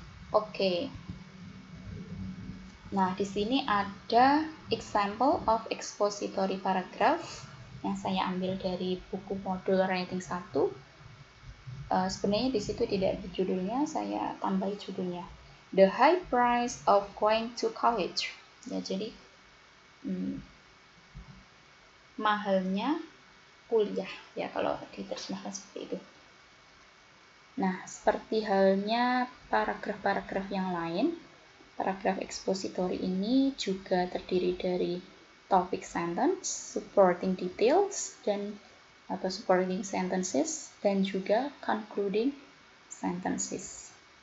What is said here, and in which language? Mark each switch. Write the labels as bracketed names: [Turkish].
[Indonesian] Oke. Nah, di sini ada [English] example of expository paragraph [Indonesian] yang saya ambil dari buku modul writing 1. Sebenarnya di situ tidak ada judulnya, saya tambahi judulnya. [English] The high price of going to college. [Indonesian] Ya, jadi mahalnya kuliah ya kalau diterjemahkan seperti itu. Nah, seperti halnya paragraf-paragraf yang lain, paragraf expository ini juga terdiri dari topic sentence, supporting details, atau supporting sentences, dan juga concluding sentences.